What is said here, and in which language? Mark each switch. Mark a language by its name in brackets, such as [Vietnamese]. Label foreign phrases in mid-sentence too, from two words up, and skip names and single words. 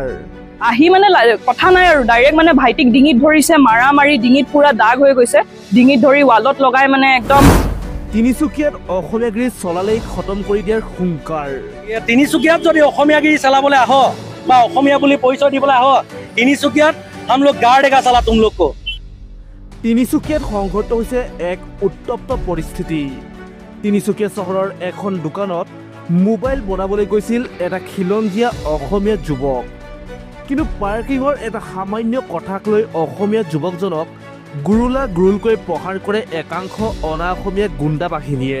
[Assamese] আহি মানে কথা নাই আৰু ডাইৰেক্ট মানে ভাইটিক ডিঙিত ধৰিছে, মাৰা মাৰি ডিঙিত পুৰা দাগ হৈ গৈছে, ডিঙিত ধৰি ৱালত লগাই মানে একদম। তিনিচুকীয়াত অসমীয়াগিৰি চলালেই খতম কৰি দিয়াৰ হুংকাৰ। তিনিচুকীয়াত যদি অসমীয়াগিৰি চলাবলৈ আহ বা অসমীয়া বুলি পৰিচয় দিবলৈ আহ, তিনিচুকীয়াত [Hindi] हम लोग गाड़ देगा साला तुम लोग को। [Assamese] তিনিচুকীয়াত সংঘটিত হৈছে এক উত্তপ্ত পৰিস্থিতি। তিনিচুকীয়া চহৰৰ এখন দোকানত মোবাইল বনাবলৈ গৈছিল এটা খিলঞ্জীয়া অসমীয়া যুৱক, কিন্তু পাৰ্কিঙৰ এটা সামান্য কথাক লৈ অসমীয়া যুৱকজনক গুৰুলা গুৰুলকৈ প্ৰহাৰ কৰে একাংশ অনা অসমীয়া গুণ্ডা বাহিনীয়ে।